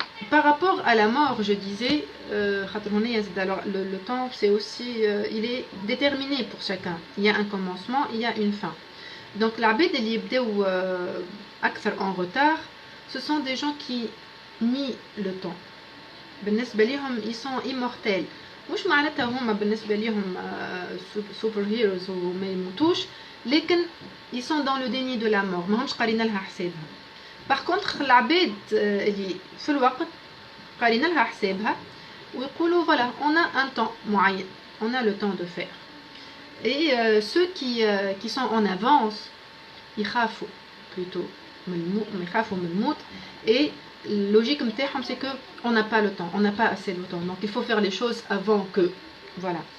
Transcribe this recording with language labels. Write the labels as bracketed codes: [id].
[fr] Par rapport à la mort je disais alors le temps c'est aussi il est déterminé pour chacun. Il y a un commencement, il y a une fin. Donc [ar] العباد اللي يبداو اكثر [fr] en retard ce sont des gens qui nient le temps. [ar] بالنسبة ليهم [fr] ils sont immortels [ar] مش معناتها هما بالنسبة ليهم [en] super heroes [ar] وما يموتوش لكن [fr] ils sont dans le déni de la mort [ar] ما همش قارين لها حسابها. [fr] par contre [ar] العباد اللي في الوقت قارين لها حسابها ويقولوا [fr] voilà on a un temps معين on a le temps de faire. Et ceux qui sont en avance يخافوا plutôt [ar] يخافوا من الموت [fr] et logique نتاعهم c'est que on n'a pas le temps, on n'a pas assez de temps, donc il faut faire les choses avant que voilà.